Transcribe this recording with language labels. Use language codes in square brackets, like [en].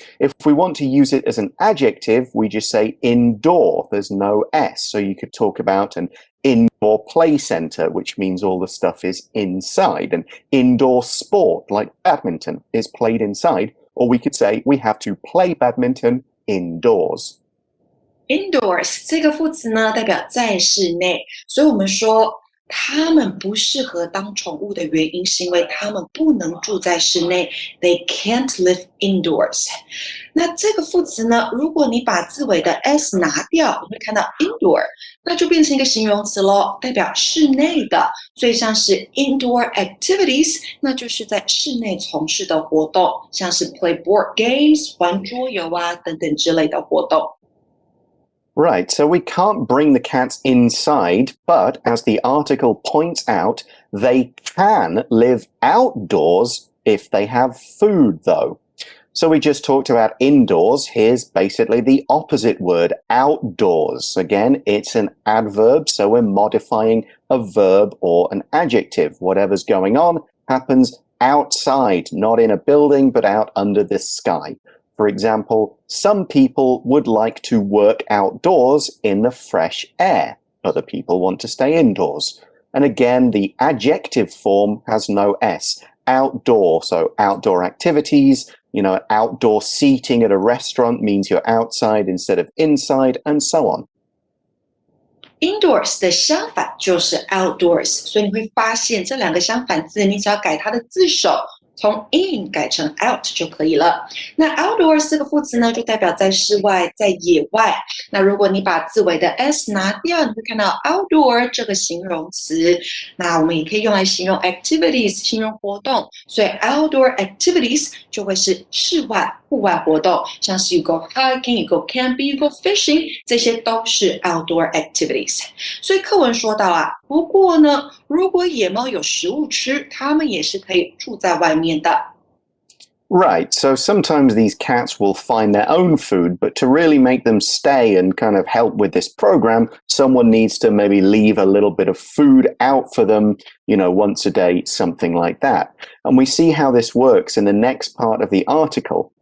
[en] If we want to use it as an adjective, we just say indoor. There's no S. So you could talk about an indoor play center, which means all the stuff is inside. An indoor sport like badminton is played inside. Or we could say we have to play badminton indoors. [zh] Indoors 这个副词呢，代表在室内，所以我们说它们不适合当宠物的原因，是因为它们不能住在室内 ， [en] They can't live indoors。 [zh] 那这个副词呢，如果你把字尾的 s 拿掉，你会看到 indoor， 那就变成一个形容词咯，代表室内的，所以像是 indoor activities， 那就是在室内从事的活动，像是 [en] play board games [zh] 玩桌游啊等等之类的活动。 [en] Right, so we can't bring the cats inside, but as the article points out, they can live outdoors if they have food, though. So we just talked about indoors. Here's basically the opposite word, outdoors. Again, it's an adverb, so we're modifying a verb or an adjective. Whatever's going on happens outside, not in a building, but out under the sky. For example, some people would like to work outdoors in the fresh air. Other people want to stay indoors. And again, the adjective form has no S. Outdoor, so outdoor activities, outdoor seating at a restaurant means you're outside instead of inside, and so on. [zh] Indoors 的相反就是 outdoors， 所以你会发现这两个相反字，你只要改它的字首，从 in 改成 out 就可以了。那 outdoors 这个副词呢，就代表在室外，在野外。那如果你把字尾的 s 拿掉，你会看到 outdoor 这个形容词。那我们也可以用来形容 activities， 形容活动。所以 outdoor activities 就会是室外、户外活动，像是 [en] you go hiking、you go camping、you go fishing， [zh] 这些都是 outdoor activities。所以课文说到啊，不过呢，如果野猫有食物吃，它们也是可以住在外面的。 [en] Right, so sometimes these cats will find their own food, but to really make them stay and kind of help with this program, someone needs to maybe leave a little bit of food out for them, once a day, something like that. And we see how this works in the next part of the article.